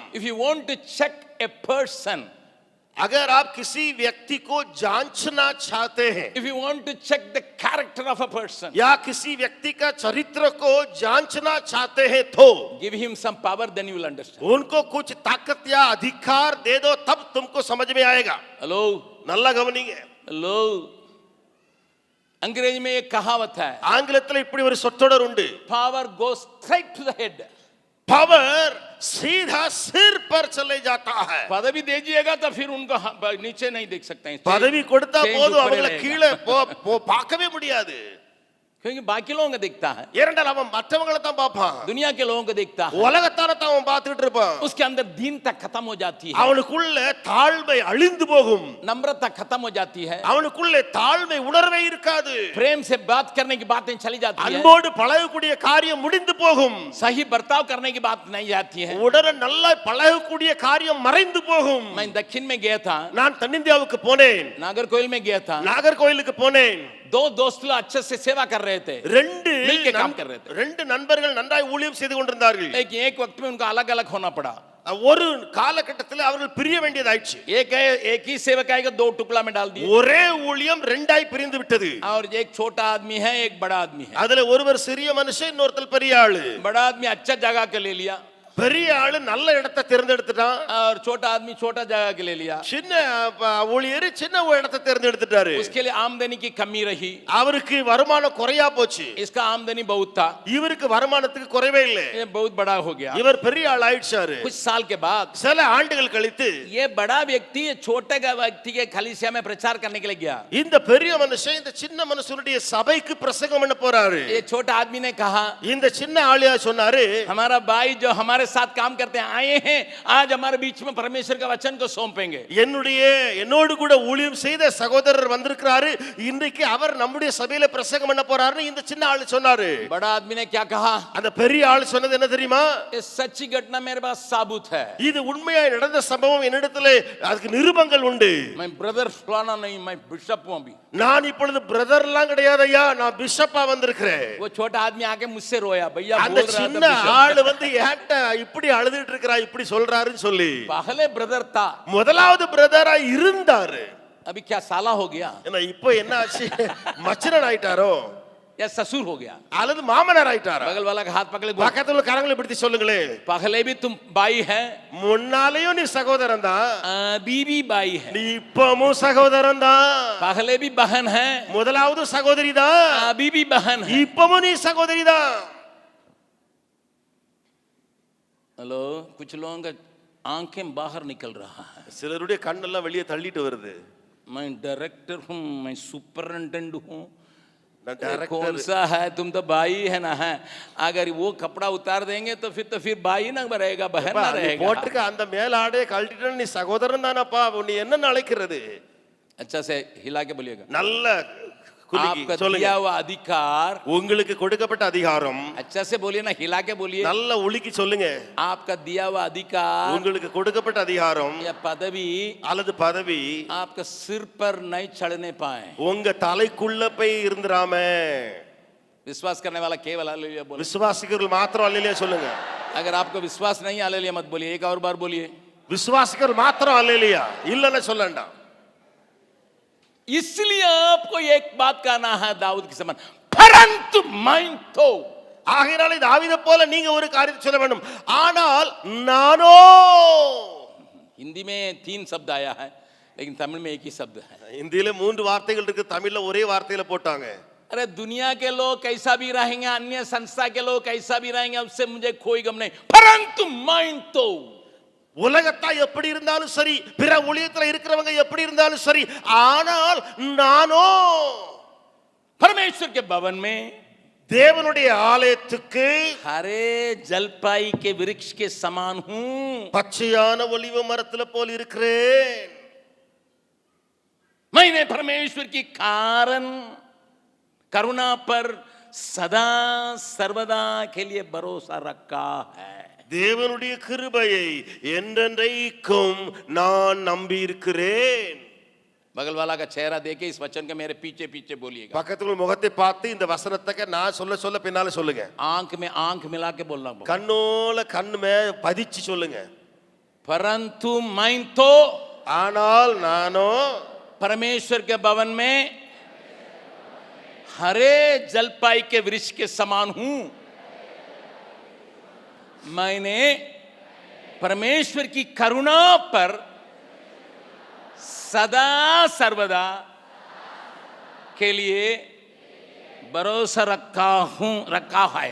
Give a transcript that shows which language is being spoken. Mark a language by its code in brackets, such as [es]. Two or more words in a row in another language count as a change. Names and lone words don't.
[en] if you want to check a person, [hi] अगर आप किसी व्यक्ति को जांचना चाहते हैं, [en] if you want to check the character of a person, [hi] या किसी व्यक्ति का चरित्र को जांचना चाहते हैं, तो [en] give him some power, then you will understand. [hi] उनको कुछ ताकत या अधिकार दे दो, तब तुमको समझ में आएगा. हेलो, [ta] நல்லா கவனிங்க. [hi] हेलो, अंग्रेजी में एक कहावत है, [ta] ஆங்கிலத்தில் இப்படி ஒரு சொற்றொடர் உண்டு, [en] power goes straight to the head. [hi] पावर सीधा सिर पर चले जाता है. पदवी दीजिएगा तो फिर उनको नीचे नहीं देख सकते हैं. [ta] பதவி கொடுத்தா change போதும், [hi] ऊपर [ta] அவங்களை [hi] रहेगा. [ta] கீழே பார்க்கவே முடியாது. [hi] क्योंकि बाकी लोगों को दिखता है, [ta] ஏனென்றால் அவன் மற்றவங்களை தான் பார்ப்பான், [hi] दुनिया के लोगों को दिखता है, [ta] உலகத்தார தான் அவன் பார்த்துட்டு இருப்பான். [hi] उसके अंदर दीनता खत्म हो जाती है, [ta] அவனுக்குள்ள தாழ்மை அழிந்து போகும், [hi] नम्रता खत्म हो जाती है, [ta] அவனுக்குள்ளே தாழ்மை உணர்வே இருக்காது, [hi] प्रेम से बात करने की बातें चली जाती है, [ta] அன்போடு பழகக்கூடிய காரியம் முடிந்து போகும், [hi] सही बर्ताव करने की बात नहीं जाती है. [ta] உடனே நல்லா பழகக்கூடிய காரியம் மறைந்து போகும். [hi] मैं दक्षिण में गया था, [ta] நான் தென்னிந்தியாவுக்கு போனேன், [hi] नागरकोइल में गया था, [ta] நாகர்கோயிலுக்கு போனேன். [hi] दो दोस्त लोग अच्छे से सेवा कर रहे थे, मिलके काम कर रहे थे, [ta] ரெண்டு நண்பர்கள் நன்றாய் ஊழியம் செய்து கொண்டிருந்தார்கள். [hi] लेकिन एक वक्त में उनको अलग अलग होना पड़ा. [ta] ஒரு காலகட்டத்தில் அவர்கள் பிரிய வேண்டியதாயிற்று. [hi] एक ही सेवकाई को दो टुकड़ा में डाल दिए, [ta] ஒரே ஊழியம் ரெண்டாய் பிரிந்து விட்டது. [hi] और एक छोटा आदमी है, एक बड़ा आदमी है. [ta] அதுல ஒருவர் சிறிய மனுஷன், இன்னொருத்தர் பெரிய ஆளு. [hi] बड़ा आदमी अच्छा जगह के ले लिया, [ta] பெரிய ஆளு நல்ல இடத்தை தேர்ந்தெடுத்துட்டான், [hi] और छोटा आदमी छोटा जगह के ले लिया. [ta] சின்ன ஊழியர் சின்ன இடத்தை தேர்ந்தெடுத்துட்டாரு. [hi] उसके लिए आमदनी की कमी रही, [ta] அவருக்கு வருமானம் குறையா போச்சு, [hi] इसका आमदनी बहुत था, [ta] இவருக்கு வருமானத்துக்கு குறைவே இல்லை. [hi] ये बहुत बड़ा हो गया. [ta] இவர் பெரிய ஆள் ஆயிடுச்சாரு. [hi] कुछ साल के बाद [ta] சில ஆண்டுகள் கழித்து [hi] ये बड़ा व्यक्ति छोटे व्यक्ति के कलीसिया में प्रचार करने के लिए गया. [ta] இந்த பெரிய மனுஷன் இந்த சின்ன மனுஷனுடைய சபைக்கு பிரசங்கம் பண்ண போறாரு. [hi] ये छोटा आदमी ने कहा, [ta] இந்த சின்ன ஆளியா சொன்னாரு, [hi] हमारा भाई जो हमारे साथ काम करते हैं आए हैं, आज हमारे बीच में परमेश्वर का वचन को सौंपेंगे. [ta] என்னோடு கூட ஊழியம் செய்த சகோதரர் வந்திருக்கிறாரு, இன்றைக்கு அவர் நம்முடைய சபையில பிரசங்கம் பண்ண போறாரு. இந்த சின்ன ஆளு சொன்னாரு. [hi] बड़ा आदमी ने क्या कहा, [ta] அந்த பெரிய ஆளு சொன்னது என்ன தெரியுமா? [hi] ये सच्ची घटना मेरे पास साबुत है, [ta] இது உண்மையாய் நடந்த சம்பவம், என்னிடத்திலே அதுக்கு நிரூபங்கள் உண்டு. [hi] मैं ब्रदर फलाना नहीं, मैं बिशप हूं अभी. [ta] நான் இப்பொழுது பிரதர்லாம் கிடையாது ஐயா, நான் பிஷப்பா வந்திருக்கிறேன். [hi] वो छोटा आदमी आके मुझसे रोया, भैया [ta] அந்த [hi] बोल रहा [ta] சின்ன [hi] था [ta] ஆளு வந்து ஏன்ட்ட இப்படி அழுதுட்டு இருக்கறா, இப்படி சொல்றாருன்னு சொல்லி. [hi] पहले ब्रदर था, [ta] முதலாவது பிரதரா இருந்தாரு, [hi] अभी क्या साला हो गया, [ta] ஏன்னா இப்போ என்ன ஆச்சு, மச்சனன் ஆயிட்டாரோ [hi] या ससुर हो गया. [ta] அல்லது மாமனார் ஆயிட்டாரா? [hi] बगल वाला का हाथ पकड़े, [ta] பக்கத்துல கரங்களை பிடித்து சொல்லுங்களே, [hi] पहले भी तुम बाई है, [ta] முன்னாலேயும் நீ சகோதரன் தான், [hi] अभी भी बाई है, [ta] நீ இப்பவும் சகோதரன் தான். [hi] पहले भी बहन है, [ta] முதலாவது சகோதரி தான், [hi] अभी भी बहन है. [ta] இப்பவும் நீ சகோதரி தான். [hi] हेलो, कुछ लोगों का आंखें बाहर निकल रहा है. [ta] சிலருடைய கண்ணெல்லாம் வெளியே தள்ளிட்டு வருது. [hi] मैं डायरेक्टर हूँ, मैं सुपरिटेंडेंट हूँ, [ta] நான் [hi] कौन [ta] டைரக்டர். [hi] सा है, तुम तो भाई है ना है. अगर वो कपड़ा उतार देंगे तो फिर भाई ना रहेगा, बहन ना रहेगा. [ta] போட்டுக்க அந்த மேலாடே கழட்டிட்டு நீ சகோதரன் தானப்பா, நீ என்ன அழைக்கிறது? [hi] अच्छा से हिला के बोलिएगा. [ta] நல்ல குலுக்கி [hi] आपका [ta] சொல்லுங்க. [hi] दिया हुआ अधिकार, [ta] உங்களுக்கு கொடுக்கப்பட்ட அதிகாரம், [hi] अच्छा से बोलिए ना, हिला के बोलिए. [ta] நல்ல உலுக்கி சொல்லுங்க. [hi] आपका दिया हुआ अधिकार [ta] உங்களுக்கு கொடுக்கப்பட்ட அதிகாரம் [hi] या पदवी [ta] அல்லது பதவி [hi] आपका सिर पर नहीं चढ़ने पाए. [ta] உங்க தலைக்குள்ள போய் இருந்துராம. [hi] विश्वास करने वाला केवल हालेलुया बोले. [ta] விசுவாசிகள் மாத்திரம் அல்லேலூயா சொல்லுங்க. [hi] अगर आपको विश्वास नहीं, हालेलुया मत बोलिए. एक और बार बोलिए. [ta] விசுவாசிகள் மாத்திரம் அல்லேலூயா, இல்லன்னு சொல்லண்டா. [hi] इसलिए आपको एक बात कहना है दाऊद के समान, परंतु मैं तो [ta] ஆகையினாலே தாவீதை போல நீங்க ஒரு காரியத்தை சொல்ல வேண்டும். ஆனால் நானோ, [hi] हिंदी में 3 शब्द आया है लेकिन तमिल में एक ही शब्द है. [ta] இந்தியில 3 வார்த்தைகள் இருக்கு, தமிழ்ல ஒரே வார்த்தையில போட்டாங்க. [hi] अरे दुनिया के लोग कैसा भी रहेंगे, अन्य संस्था के लोग कैसा भी रहेंगे, उससे मुझे कोई गम नहीं, परंतु मैं तो [ta] உலகத்தா எப்படி இருந்தாலும் சரி, பிற ஊழியத்துல இருக்கிறவங்க எப்படி இருந்தாலும் சரி, ஆனால் நானோ [hi] परमेश्वर के भवन में [ta] தேவனுடைய ஆலயத்துக்கு [hi] हरे जलपाई के वृक्ष के समान हूं. [ta] பச்சையான ஒலிவ மரத்துல போல் இருக்கிறேன். [hi] मैंने परमेश्वर की कारण करुणा पर सदा सर्वदा के लिए भरोसा रखा है. [ta] தேவனுடைய கிருபையை என்றென்றைக்கும் நான் நம்பி இருக்கிறேன். [hi] बगल वाला का चेहरा देके इस वचन के मेरे पीछे पीछे बोलिएगा. [ta] பக்கத்துல முகத்தை பார்த்து இந்த வசனத்தை நான் சொல்ல சொல்ல பின்னால சொல்லுங்க. [hi] आंख में आंख मिला के बोलना. [ta] கண்ணோல கண்ணுமே பதிச்சு சொல்லுங்க. [hi] परंतु मैं तो, [ta] ஆனால் நானோ [hi] परमेश्वर के भवन में हरे जलपाई के वृक्ष के समान हूं. मैंने परमेश्वर की करुणा पर सदा सर्वदा के लिए भरोसा रखा है.